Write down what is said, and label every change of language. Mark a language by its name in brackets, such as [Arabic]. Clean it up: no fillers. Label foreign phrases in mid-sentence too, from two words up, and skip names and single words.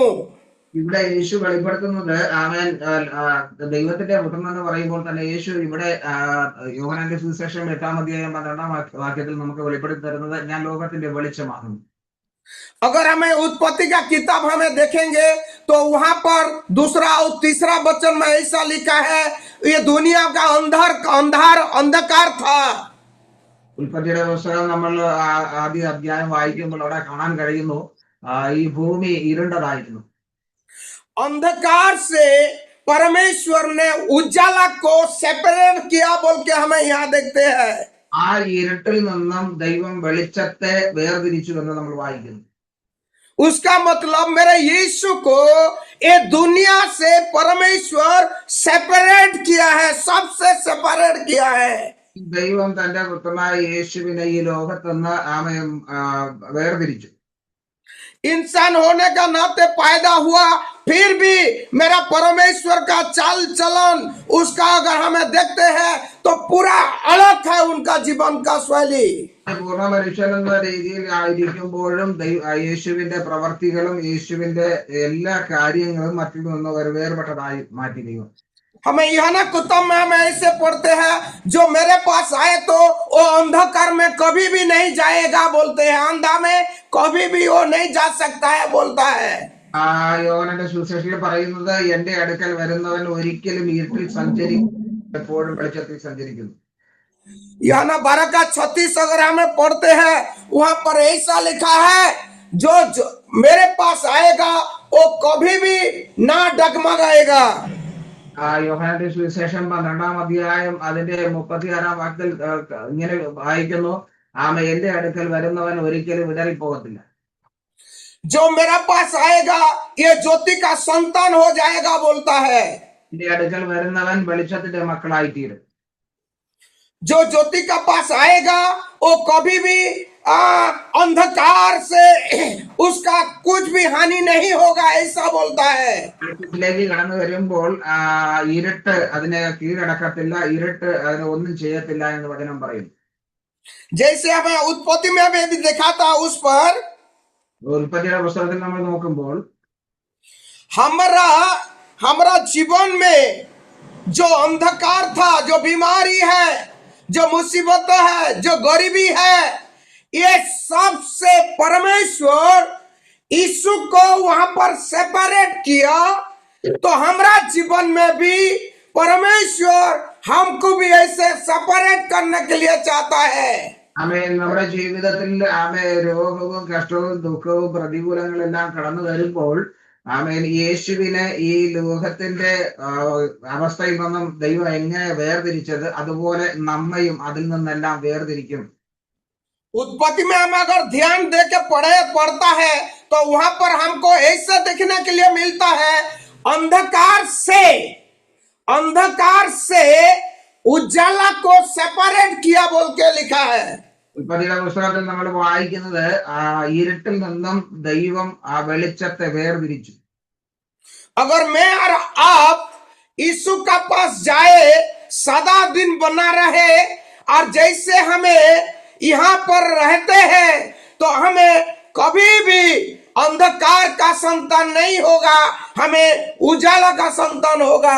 [Malayalam] ഇവിടെ യേശു വെളിപ്പെടുത്തുന്നത്, ആമേൻ, ദൈവത്തിന്റെ പുത്രൻ എന്ന് പറയുമ്പോൾ തന്നെ യേശു ഇവിടെ യോഹന്നാന്റെ സുവിശേഷം 8-ാം വാക്യത്തിൽ നമുക്ക് വെളിപ്പെടുത്തി തരുന്നത്, ഞാൻ ലോകത്തിന്റെ വെളിച്ചമാകുന്നു. [Hindi] अगर हमें उत्पत्ति का किताब हमें देखेंगे तो वहां पर दूसरा और तीसरा वचन में ऐसा लिखा है, ये दुनिया का अंधकार था। [Malayalam] ഉൽപ്പത്തിയുടെ പുസ്തകം നമ്മൾ ആദ്യ അധ്യായം വായിക്കുമ്പോൾ അവിടെ കാണാൻ കഴിയുന്നു, ഈ ഭൂമി ഇരുണ്ടതായിരുന്നു. [Hindi] अंधकार से परमेश्वर ने उजाला को सेपरेट किया बोल के हमें यहाँ देखते हैं। [Malayalam] ആ ഇരുട്ടിൽ നിന്നും ദൈവം വെളിച്ചത്തെ വേർതിരിച്ചു എന്ന് നമ്മൾ വായിക്കുന്നു. [Hindi] उसका मतलब मेरे यीशु को ये दुनिया से परमेश्वर सेपरेट किया है, सबसे सेपरेट किया है। [Malayalam] ദൈവം തന്റെ പുത്രനായ യേശുവിനെ ഈ ലോകത്തുനിന്ന് ആമേൻ വേർതിരിച്ചു. [Hindi] इंसान होने का नाते पैदा हुआ, फिर भी मेरा परमेश्वर का चाल चलन उसका अगर हमें देखते हैं तो पूरा अलग है उनका जीवन का शैली। [Malayalam] പൂർണ്ണ മനുഷ്യൻ എന്ന രീതിയിൽ ആയിരിക്കുമ്പോഴും യേശുവിന്റെ പ്രവർത്തികളും യേശുവിന്റെ എല്ലാ കാര്യങ്ങളും മറ്റിൽ നിന്ന് വേർപെട്ടതായി മാറ്റി ദൈവം. [Hindi] हमें यूहन्ना किताब में हमें ऐसे पढ़ते हैं, जो मेरे पास आए तो वो अंधकार में कभी भी नहीं जाएगा बोलते हैं, अंधा में कभी भी वो नहीं जा सकता है बोलता है। [Malayalam] യോഹന്നാന്റെ സുവിശേഷത്തിൽ പറയുന്നത്, എന്റെ അടുക്കൽ വരുന്നവൻ ഒരിക്കലും ഇരുട്ടിൽ സഞ്ചരിക്കും, എപ്പോഴും വെളിച്ചത്തിൽ സഞ്ചരിക്കുന്നു. [Hindi] यूहन्ना 12:36 अगर हमें पढ़ते हैं, वहां पर ऐसा लिखा है, जो मेरे पास आएगा वो कभी भी ना डगमगाएगा। [Malayalam] യോഹന്നാന്റെ സുവിശേഷം 12-ാം അധ്യായം അതിന്റെ 36-ാം വാക്യത്തിൽ ഇങ്ങനെ വായിക്കുന്നു, എന്റെ അടുക്കൽ വരുന്നവൻ ഒരിക്കലും ഇടറിപ്പോകത്തില്ല. [Hindi] जो मेरा पास आएगा ये ज्योति का संतान हो जाएगा बोलता है। [Malayalam] എന്റെ അടുക്കൽ വരുന്നവൻ വെളിച്ചത്തിന്റെ മക്കളായിത്തീരും. [Hindi] जो ज्योति का पास आएगा वो कभी भी अंधकार से उसका कुछ भी हानि नहीं होगा, ऐसा बोलता है। [Malayalam] വെളിച്ചത്തിലേക്ക് കടന്നു വരുമ്പോൾ ഇരുട്ട് അതിനെ കീഴടക്കത്തില്ല, ഇരുട്ട് അതിനെ ഒന്നും ചെയ്യത്തില്ല എന്ന് വചനം പറയുന്നു. [Hindi] जैसे हमें उत्पत्ति में हमें भी देखा था, उस पर [Malayalam] ഉൽപ്പത്തിയുടെ പുസ്തകത്തിൽ നമ്മൾ നോക്കുമ്പോൾ [Hindi] हमारा जीवन में जो अंधकार था, जो बीमारी है, जो मुसीबत है, जो गरीबी है, ये सबसे परमेश्वर यीशु को वहां पर सेपरेट किया। तो हमारा जीवन में भी परमेश्वर हमको भी ऐसे सेपरेट करने के लिए चाहता है। [Malayalam] നമ്മുടെ ജീവിതത്തിൽ രോഗവും കഷ്ടവും ദുഃഖവും പ്രതികൂലങ്ങളെല്ലാം കടന്നു വരുമ്പോൾ യേശുവിനെ ഈ ലോകത്തിന്റെ അവസ്ഥയിൽ നിന്നും ദൈവം എങ്ങനെ വേർതിരിച്ചത്, അതുപോലെ നമ്മയും അതിൽ നിന്നെല്ലാം വേർതിരിക്കും. [Hindi] उत्पत्ति में हम अगर ध्यान दे के पढ़ता है तो वहां पर हमको ऐसा देखने के लिए मिलता है, अंधकार से अंधकार से उजाला को सेपरेट किया बोल के लिखा है। [Malayalam] ഉൽപ്പത്തിയുടെ പുസ്തകത്തിൽ നമ്മൾ വായിക്കുന്നത് ഇരുട്ടിൽ നിന്നും ദൈവം ആ വെളിച്ചത്തെ വേർതിരിച്ചു. [Hindi] अगर मैं और आप यीशु का पास जाए, सदा दिन बना रहे, और जैसे हमें यहाँ पर रहते हैं तो हमें कभी भी अंधकार का संतान नहीं होगा, हमें उजाला का संतान होगा।